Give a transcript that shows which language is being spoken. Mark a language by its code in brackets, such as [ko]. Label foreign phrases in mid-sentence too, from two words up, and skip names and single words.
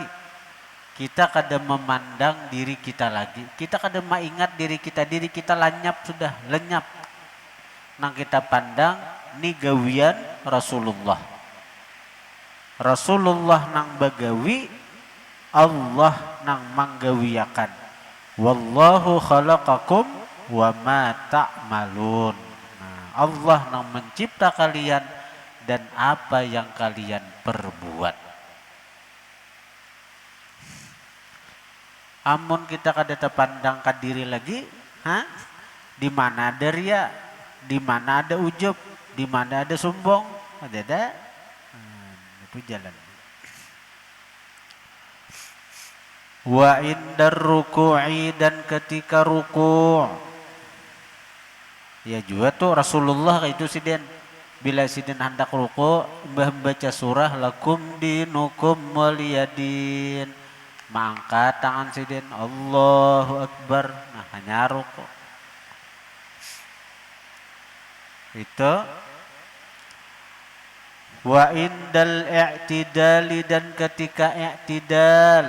[id] Kita kadang memandang diri kita lagi. Kita kadang mengingat diri kita lenyap sudah, lenyap. [bjn] Nang kita pandang ni gawian Rasulullah. Rasulullah nang bagawi, Allah nang manggawiakan. [ar] والله خلقكم وما تعملون. [id] Nah, Allah nang mencipta kalian dan apa yang kalian perbuat. [bjn] Amun kita kada terpandang ke diri lagi, di mana ada ria, di mana ada ujub, di mana ada sombong, ada. [id] Itu jalan. [ar] وعند الركوع, [id] dan ketika ruku'. [bjn] Ya juga tuh Rasulullah itu siden. Bila sidin hendak ruku, membaca surah [ar] لكم دينكم ولي دين. [bjn] Mengangkat tangan sidin, [ar] الله أكبر. [id] Nah, hanya ruku. Itu. [ar] وعند الاعتدال, [id] dan ketika i'tidal.